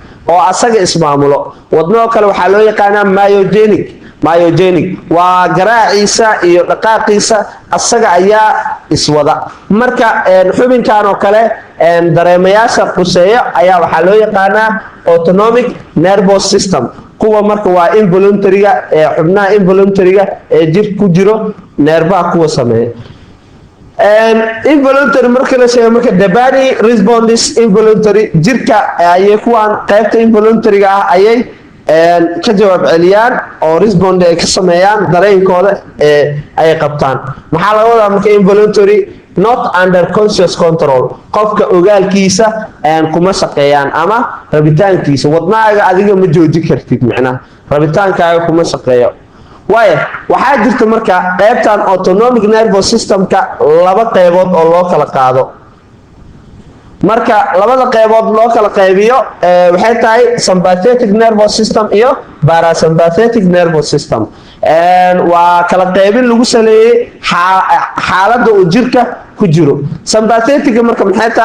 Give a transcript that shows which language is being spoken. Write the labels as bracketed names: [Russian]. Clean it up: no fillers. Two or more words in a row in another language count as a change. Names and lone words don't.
[Somali] oo asaga ismaamulo wadnaha kale waxaa loo yaqaanaa myogenic waa garaaciisa iyo dhaqaaqiisa asaga ayaa iswada marka xubinkan oo kale dareemayaasha quseeyo ayaa waxaa loo yaqaanaa [English] autonomic nervous system [Somali] kuwa marka waa involuntary-ga xubnaha involuntary-ga ee jirka ku jiro neerbaha kuwa sameeya involuntary marka la sheego marka [English] the body responds involuntary [Somali] jirka ayay kuwan qaybta involuntary-ga ah ayay ka jawaab celiyaan oo respond ay ka sameeyaan dareenkooda ay qabtaan maxaa laga wadaa marka involuntary [English] not under conscious control [Somali] qofka ogaalkiisa kuma shaqeeyaan ama rabitaankiisa wadnaaga adiga ma joojin kartid macnaha rabitaankaaga kuma shaqeeyo waxaa jirta marka qaybtan [English] autonomic nervous systemka [Somali] laba qaybood oo loo kala qaado marka labada qaybood loo kala qaybiyo waxay tahay [English] sympathetic nervous system [Somali] iyo [English] parasympathetic nervous system [Somali] waa kala qaybin lagu saleeyay xaaladda uu jirka ku jiro sympathetic marka maxay tahay